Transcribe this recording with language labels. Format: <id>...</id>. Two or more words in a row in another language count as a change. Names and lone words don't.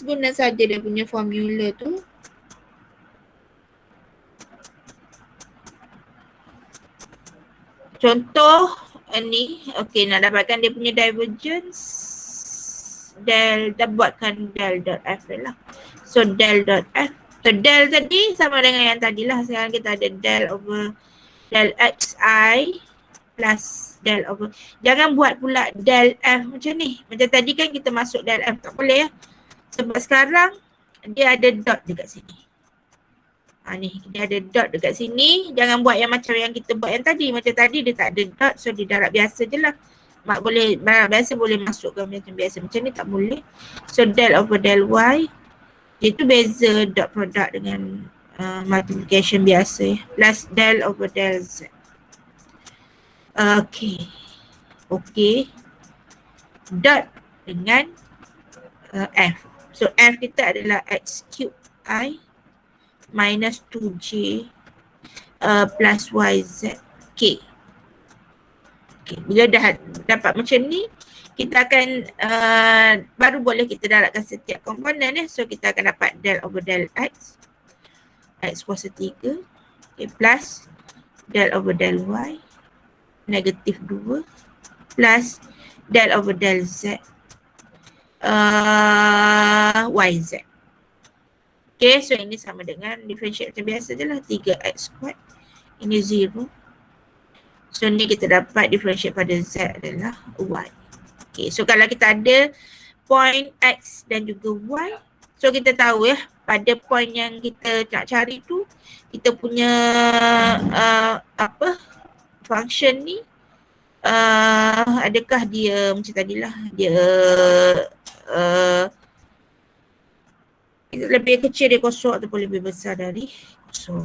<ms>Guna saja dia punya formula tu. Contoh ni, okay, nak dapatkan dia punya divergence, dah buatkan</ms> <en>del dot F</en> <ms>lah.</ms> <en>So del dot F.</en> <ms>So del tadi sama dengan yang tadilah. Sekarang kita ada</ms> <en>del over del xi plus del over.</en> <ms>Jangan buat pula</ms> <en>del F</en> <ms>macam ni. Macam tadi kan kita masuk</ms> <en>del F,</en> <ms>tak boleh ya. Sebab sekarang dia ada dot dekat sini. Ni dia ada dot dekat sini. Jangan buat yang macam yang kita buat yang tadi. Macam tadi dia tak ada dot, so dia darab biasa je lah. Mak boleh, biasa boleh masukkan macam biasa. Macam ni tak boleh. So</ms> <en>del over del y,</en> <ms>itu beza</ms> <en>dot product</en> <ms>dengan multiplication biasa</ms> <en>plus del over del z.</en> <ms>Okay. Okay. Dot dengan f. So f kita adalah</ms> <en>x cube I minus 2j plus yz k.</en> <ms>Okay. Bila dah dapat macam ni, kita akan baru boleh kita darabkan setiap komponen So kita akan dapat</ms> <en>del over del x</en> <ms>kuasa 3 okay,</ms> <en>plus del over del y</en> <ms>negatif 2</ms> <en>plus del over del z yz.</en> <ms>Okay, so ini sama dengan differentiate macam biasa je lah,</ms> <en>3x squared.</en> <ms>Ini 0. So ni kita dapat differentiate pada z adalah y. Okay, so kalau kita ada point x dan juga y, so kita tahu pada point yang kita nak cari tu, kita punya function ni adakah dia macam tadilah, dia lebih kecil dari kosong ataupun lebih besar dari kosong.</ms>